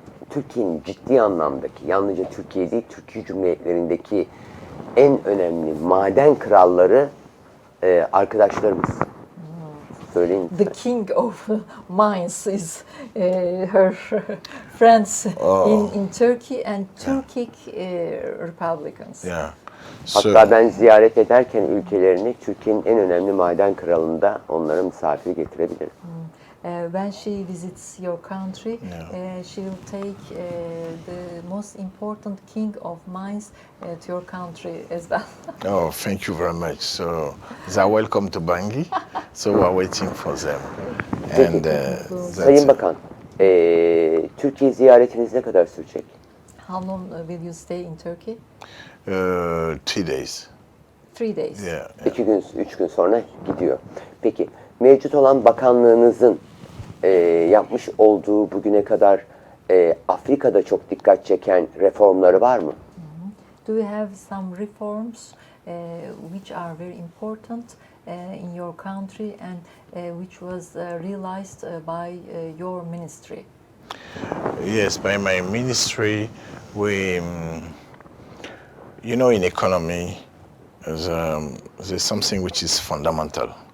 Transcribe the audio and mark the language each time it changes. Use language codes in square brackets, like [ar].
[tr] Türkiye'nin ciddi anlamdaki, yalnızca Türkiye değil, Türkiye Cumhuriyetlerindeki en önemli maden kralları arkadaşlarımız. Söyleyin. [en] The king of mines is her friends in Turkey and Turkic Republicans. Yeah. [tr] Hatta ben ziyaret ederken ülkelerini Türkiye'nin en önemli maden kralında onlara misafir getirebilirim. [en] When she visits your country, she will take the most important king of mines to your country as well. Oh, thank you very much. So they are welcome to Bangui. So we are waiting for them. And Sayın Bakan, Türkiye ziyaretiniz ne kadar sürecek? How long will you stay in Turkey? 3 days. 3 days. Yeah. [tr] 2 gün, 3 gün sonra gidiyor. Peki, mevcut olan bakanlığınızın yapmış olduğu bugüne kadar Afrika'da çok dikkat çeken reformları var mı? [en] Do you have some reforms which are very important in your country and which was realized by your ministry? Yes, by my ministry, we, in economy, there's something which is fundamental.